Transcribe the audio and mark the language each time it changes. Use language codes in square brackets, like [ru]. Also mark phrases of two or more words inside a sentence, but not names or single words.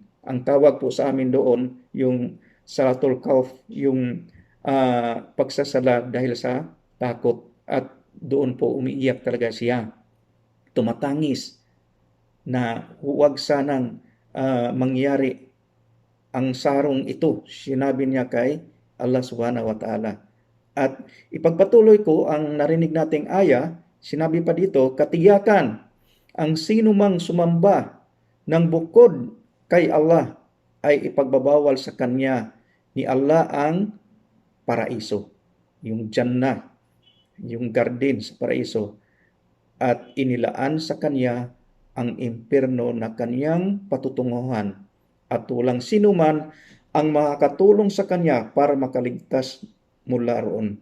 [tl] Ang tawag po sa amin doon, yung [ar] صلاة الخوف, [tl] yung pagsasala dahil sa takot. At doon po umiiyak talaga siya. Tumatangis na huwag sanang mangyari ang sarong ito. Sinabi niya kay Allah [ar] سبحانه وتعالى. [tl] At ipagpatuloy ko ang narinig nating aya, sinabi pa dito, katiyakan, ang sino mang sumamba ng bukod kay Allah ay ipagbabawal sa kanya ni Allah ang paraiso, yung Jannah, yung garden sa paraiso, at inilaan sa kanya ang impyerno na kanyang patutunguhan, at walang sino man ang makakatulong sa kanya para makaligtas mula roon.